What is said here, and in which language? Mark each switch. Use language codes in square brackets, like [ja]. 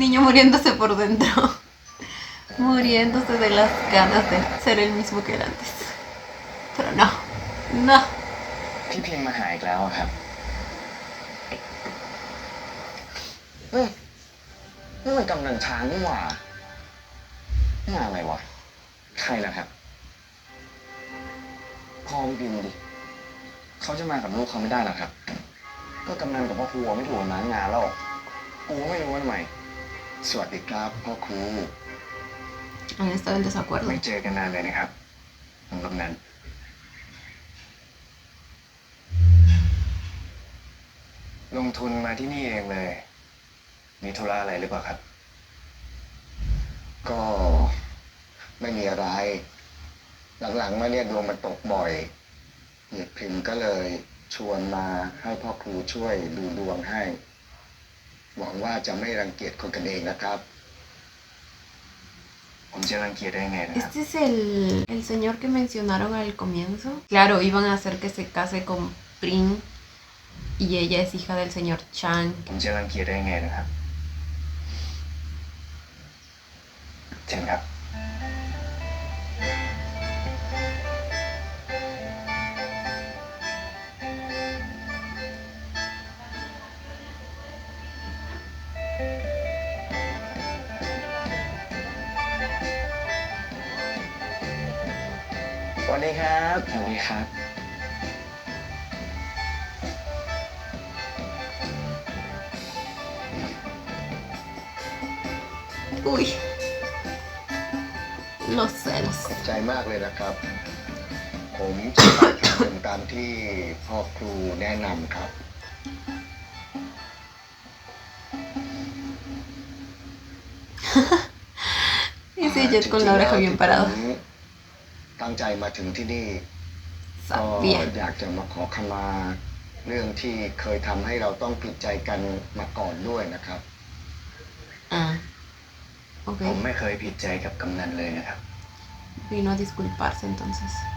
[es] muriéndose por dentro. Muriéndose de las ganas de ser el mismo que él antes. Pero no. No. [th] พี่พิมพ์มาหาอีกแล้วอะครับนี่มันกำนันช้างนี่หว่านี่อะไรวะใครนะครับพ่อพี่พิมพ์ดิเขาจะมากับลูกเขาไม่ได้หรอครับก็กำนันกับพ่อครูไม่ถูกกันมางานแล้วกูไม่รู้ว่าทำไมสวัสดีครับพ่อครู [es] Han estado en desacuerdo. [th] ไม่เจอกันนานเลยนะครับน้องกำนันลงทุนมาที่นี่เองเลยมีธุระอะไรหรือเปล่าครับ ก็ไม่มีอะไรหลังๆมาเนี่ยดวงมันตกบ่อยเหยียดพิมพ์ก็เลยชวนมาให้พ่อครูช่วยดูดวงให้หวังว่าจะไม่รังเกียจคนกันเองนะครับผมจะรังเกียจได้ไงนะครับ [es] Este es el señor que mencionaron al comienzo. Claro, iban a hacer que se case con Prin y ella es hija del señor Chang. [th] ผมจะรังเกียจได้ไงนะครับเชิญครับ สวัสดีครับ สวัสดีครับ [es] Uy, los celos. [th] ขอบใจมากเลยนะครับ ผมจะไปทำตามที่พ่อครูแนะนำครับ [es] Ese jet con la oreja bien parado. [th] ตั้งใจมาถึงที่นี่ก็ [es] Sabía. [th] อยากจะมาขอขมาเรื่องที่เคยทำให้เราต้องผิดใจกันมาก่อนด้วยนะครับ [es] Ah, [th] ผม [es] ok. [th] ไม่เคยผิดใจกับกำนันเลยนะครับ [es] Vino a disculparse entonces.